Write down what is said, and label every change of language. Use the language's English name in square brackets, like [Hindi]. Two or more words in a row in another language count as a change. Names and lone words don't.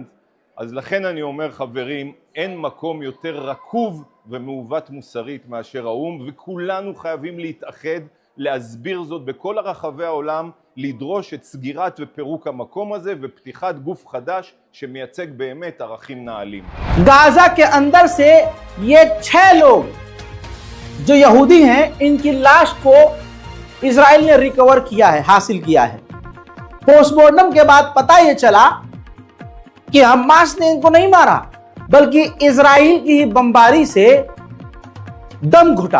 [Hebrew] אז לכן אני אומר, חברים, אין מקום יותר רקוב ומעוות מוסרית מאשר האום, וכולנו חייבים להתאחד, להסביר זאת בכל הרחבי העולם, לדרוש את סגירת ופירוק המקום הזה ופתיחת גוף חדש שמייצג באמת ערכים נעלים. [Hindi] गाजा के अंदर से ये 6 लोग जो यहूदी हैं, इनकी लाश को इजराइल ने रिकवर किया है, हासिल किया है। पोस्टमार्टम के बाद पता ये चला कि हमास ने इनको नहीं मारा, बल्कि इजराइल की ही बमबारी से दम घुटा।